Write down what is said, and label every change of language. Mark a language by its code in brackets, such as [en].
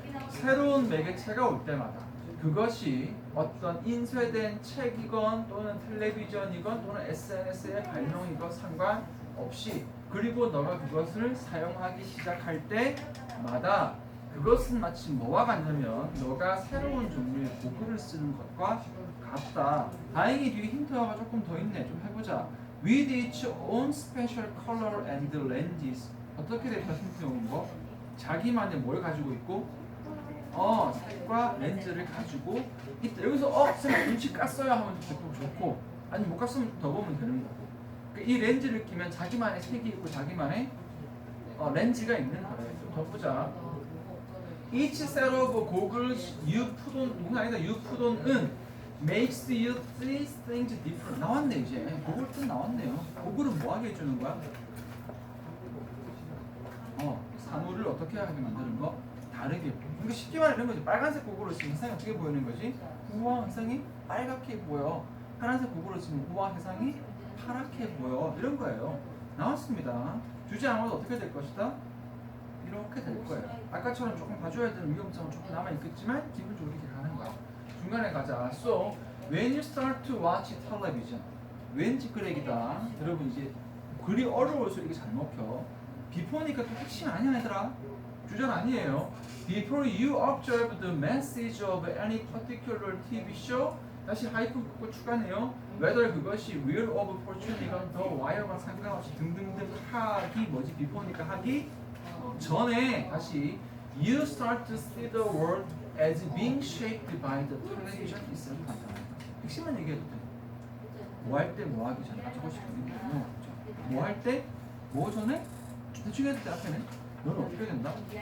[ko] 새로운 매개체가 올 때마다 그것이 어떤 인쇄된 책이건 또는 텔레비전이건 또는 SNS의 발명이건 상관없이 그리고 너가 그것을 사용하기 시작할 때마다 그것은 마치 뭐와 같냐면 너가 새로운 종류의 고글을 쓰는 것과 같다. 다행히 뒤에 힌트가 조금 더 있네. 좀 해보자. [en] With its own special color and lenses. [ko] 어떻게 될까 힌트 온 거? 자기만의 뭘 가지고 있고? 색과 렌즈를 가지고 있다. 여기서 선생님 눈치 깠어요 하면 좋고 아니 못 깠으면 더 보면 되는 거고. 이 렌즈를 끼면 자기만의 색이 있고 자기만의 렌즈가 있는 거예요. 좀 더 보자. [en] Each set of goggles you put on [ko] 누군 아니다. [en] You put on은 makes you see things different. [ko] 나왔네 이제. 고글 뜻 나왔네요. 고글은 뭐 하게 해주는 거야? 사물을 어떻게 하게 만드는 거? 다르게. 그러니까 쉽게 말해 이런 거지. 빨간색 고글을 쓰면 세상이 어떻게 보이는 거지? 우와 세상이 빨갛게 보여. 파란색 고글을 쓰면 우와 세상이 파랗게 보여. 이런 거예요. 나왔습니다. 주지 않아도 어떻게 될 것이다? 이렇게 될 거예요. 아까처럼 조금 봐줘야 되는 위험성은 조금 남아있겠지만 기본적으로 이렇게 가는 거야. 중간에 가자. [en] So, when you start to watch television [ko] 왠지 그 얘기다. 여러분 이제 글이 어려워서 이게 잘 먹혀. before니까 또 핵심 아니야 얘들아. 주전 아니에요. [en] Before you observe the message of any particular TV show [ko] 다시 하이픈 꽂고 추가네요. whether 그것이 Wheel of Fortune이건 The Wire와 상관없이 등등등 하기 뭐지? before니까 하기 전에 다시 [en] You start to see the world as being shaped by the television itself. [ko] 핵심만 얘기해도 돼. 뭐 할 때 뭐 하기 전에 하고 싶은 게 뭐 할 때 뭐 전에 대충 해도 돼. 앞에는 너는 어떻게 된다?